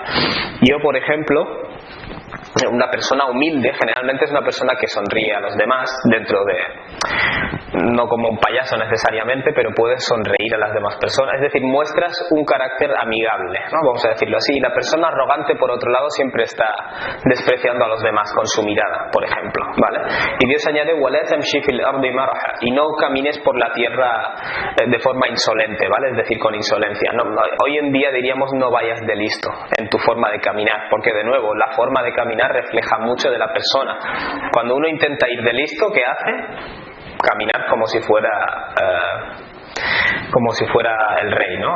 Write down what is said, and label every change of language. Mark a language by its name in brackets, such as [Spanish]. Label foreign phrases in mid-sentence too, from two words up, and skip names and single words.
[Spanish] Yo, por ejemplo, una persona humilde generalmente es una persona que sonríe a los demás, no como un payaso necesariamente, pero puedes sonreír a las demás personas, es decir, muestras un carácter amigable, ¿no? Vamos a decirlo así. Y la persona arrogante, por otro lado, siempre está despreciando a los demás con su mirada, por ejemplo, ¿vale? Y Dios añade [Arabic] وَلَا تَمْشِي فِي الْأَرْضِ مَرَحًا, [Spanish] y no camines por la tierra de forma insolente, ¿vale? Es decir, con insolencia. Hoy en día diríamos no vayas de listo en tu forma de caminar, porque de nuevo la forma de caminar refleja mucho de la persona. Cuando uno intenta ir de listo, ¿qué hace? Caminar como si fuera el rey, ¿no?